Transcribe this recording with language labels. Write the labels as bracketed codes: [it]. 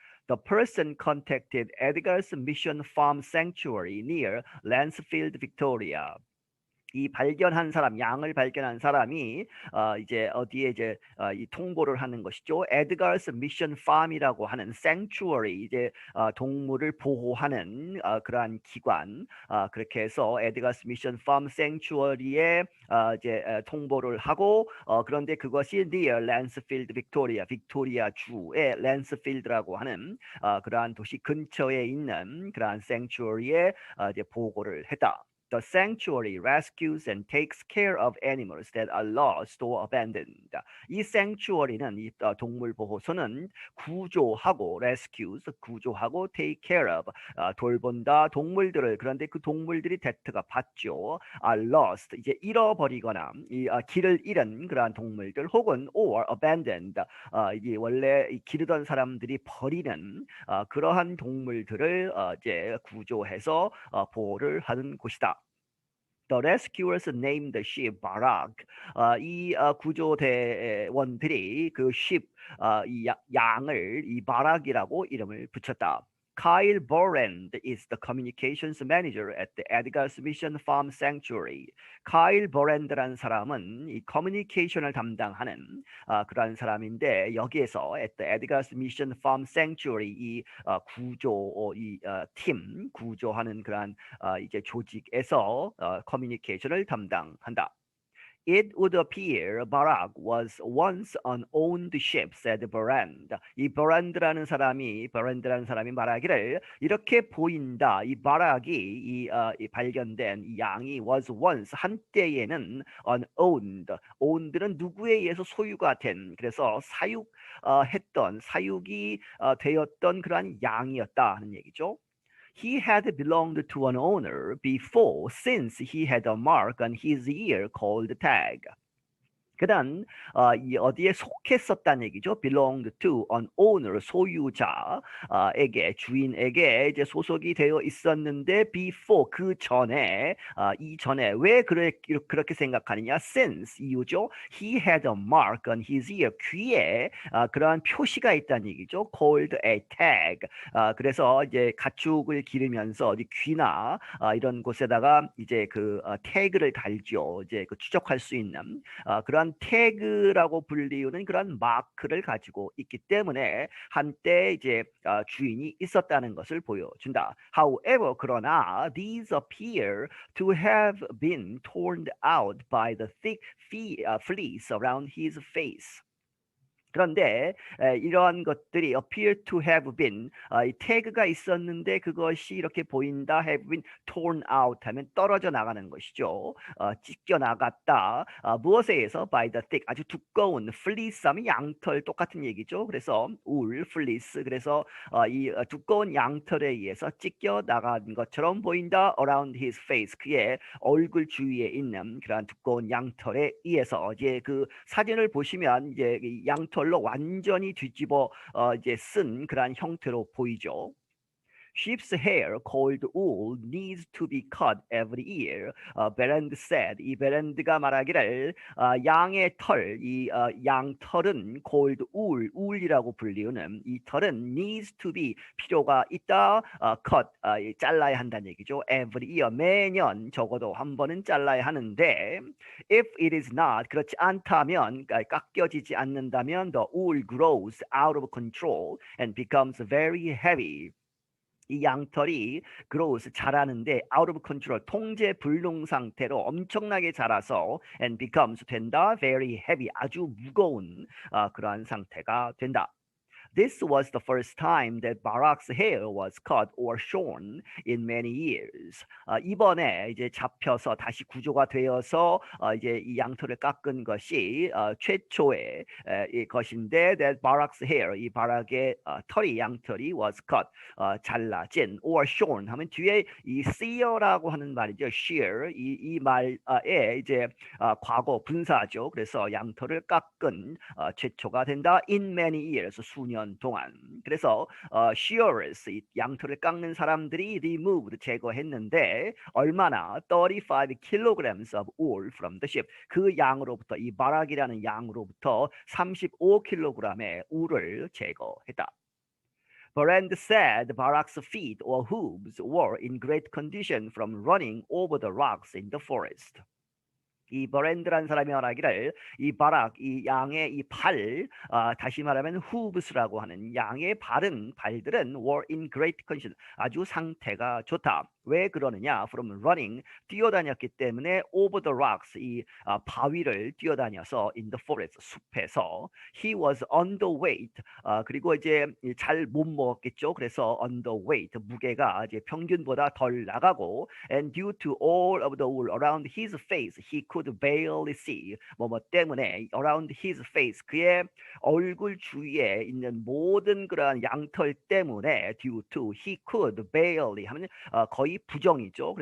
[en] The person contacted Edgar's Mission Farm Sanctuary near Lansfield, Victoria. [ko] 이 발견한 사람, 양을 발견한 사람이 이제 어디에 이제 이 통보를 하는 것이죠. 에드가스 미션 팜이라고 하는 sanctuary, 이제 동물을 보호하는 그러한 기관, 그렇게 해서 에드가스 미션 팜 sanctuary에 이제 통보를 하고 그런데 그것이 [en] near Lansfield, Victoria, [ko] 빅토리아 주의 랜스필드라고 하는 그러한 도시 근처에 있는 그러한 sanctuary에 이제 보고를 했다. [en] The sanctuary rescues and takes care of animals that are lost or abandoned. [ko] 이 sanctuary는 이 동물 보호소는 구조하고 [en] rescues, [ko] 구조하고 [en] take care of, [ko] 돌본다 동물들을. 그런데 그 동물들이 대트가 받죠. [en] are lost, [ko] 이제 잃어버리거나 이 길을 잃은 그러한 동물들, 혹은 [en] or abandoned, [ko] 이게 원래 기르던 사람들이 버리는 그러한 동물들을 이제 구조해서 보호를 하는 곳이다. [en] The rescuers named the sheep 바락. [ko] 이 구조대원들이 그 sheep, 이 양을 이 바락이라고 이름을 붙였다. [en] Kyle Borand is the communications manager at the Edgar's Mission Farm Sanctuary. [ko] Kyle Borand라는 사람은 이 커뮤니케이션을 담당하는 그런 사람인데, 여기에서 [en] at the Edgar's Mission Farm Sanctuary, [ko] 이 구조, 이 팀 구조하는 그런 이제 조직에서 커뮤니케이션을 담당한다. [en] It would appear Barak was once an owned ship, said Borand. [ko] 이 버란드라는 사람이 말하기를 이렇게 보인다. 이 바락이 이 발견된 이 양이 [en] was once, [ko] 한때에는 [en] an owned. owned [ko] 는 누구에 의해서 소유가 된, 그래서 사육이 되었던 그러한 양이었다 하는 얘기죠. [en] He had belonged to an owner before, since he had a mark on his ear called tag. [ko] 그는 이 어디에 속했었다는 얘기죠. [en] belonged to an owner, [ko] 소유자에게, 주인에게 이제 소속이 되어 있었는데 [en] before, [ko] 그 전에, 이전에. 왜 그렇게 생각하느냐? [en] since, [ko] 이유죠. [en] he had a mark on his ear, [ko] 귀에 그러한 표시가 있다는 얘기죠. [en] called a tag. [ko] 그래서 이제 가축을 기르면서 귀나 이런 곳에다가 이제 그 태그를 달죠. 이제 그 추적할 수 있는 그러한 태그라고 불리우는 그런 마크를 가지고 있기 때문에 한때 이제 주인이 있었다는 것을 보여준다. [en] However, [ko] 그러나 [en] these appear to have been torn out by the thick fleece around his face. [ko] 그런데 이러한 것들이 [en] appear to have been [ko] 이 태그가 있었는데 그것이 이렇게 보인다 [en] have been torn out [ko] 하면 떨어져 나가는 것이죠. 찢겨 나갔다. 무엇에 의해서 [en] by the thick [ko] 아주 두꺼운 [en] fleece [ko] 하면 양털 똑같은 얘기죠. 그래서 울 [en] fleece [ko] 그래서 이 두꺼운 양털에 의해서 찢겨 나간 것처럼 보인다 [en] around his face [ko] 그의 얼굴 주위에 있는 그러한 두꺼운 양털에 의해서 이제 그 사진을 보시면 이제 이 양털로 완전히 뒤집어 이제 쓴 그러한 형태로 보이죠. [en] Sheep's hair, called wool, needs to be cut every year. 베란드 said. [ko] 이 베란드가 말하기를 양의 털, 이 양털은 [en] called wool, wool [ko] 이라고 불리우는 이 털은 [en] needs to be [ko] 필요가 있다. [en] cut [ko] 잘라야 한다는 얘기죠. [en] Every year [ko] 매년 적어도 한 번은 잘라야 하는데 [en] if it is not [ko] 그렇지 않다면 깎여지지 않는다면 [en] the wool grows out of control and becomes very heavy. [ko] 이 양털이 [en] grows [ko] 자라는데 [en] out of control [ko] 통제 불능 상태로 엄청나게 자라서 [en] and becomes [ko] 된다 [en] very heavy [ko] 아주 무거운 그러한 상태가 된다. [en] This was the first time that Barack's hair was cut or shorn in many years. [ko] 이번에 이제 잡혀서 다시 구조가 되어서 이제 이 양털을 깎은 것이 최초의 것인데 [en] that Barack's hair [ko] 이 바락의 털이 양털이 [en] was cut [ko] 잘라진 [en] or shorn [ko] 하면 뒤에 이 [en] sear [ko] 라고 하는 말이죠. [en] shear [ko] 이 말에 이제 과거 분사죠. 그래서 양털을 깎은 최초가 된다. [en] In many years [ko] 수년 동안. 그래서 [en] shearers [ko] 이 양털을 깎는 사람들이 [en] removed [ko] 제거했는데 얼마나 [en] 35 kilograms of wool from the sheep [ko] 그 양으로부터 이 바락이라는 양으로부터 35kg의 울을 제거했다. [en] Brand said Barack's feet or hooves were in great condition from running over the rocks in the forest. [ko] 이 버랜드라는 사람이 말하기를 이 바락 이 양의 이 발 다시 말하면 후브스라고 하는 양의 발들은 [en] were in great condition [ko] 아주 상태가 좋다. 왜 그러느냐? [en] From running [ko] 뛰어다녔기 때문에 [en] over the rocks [ko] 이 바위를 뛰어다녀서 [en] in the forest [ko] 숲에서 [en] he was underweight [ko] 그리고 이제 잘 못 먹었겠죠. 그래서 [en] underweight [ko] 무게가 이제 평균보다 덜 나가고 [en] and due to all of the wool around his face he could barely see [ko] 뭐 때문에 [en] around his face [ko] 그의 얼굴 주위에 있는 모든 그러한 양털 때문에 [en] due to he could barely [ko] 하면 거의 부정이죠.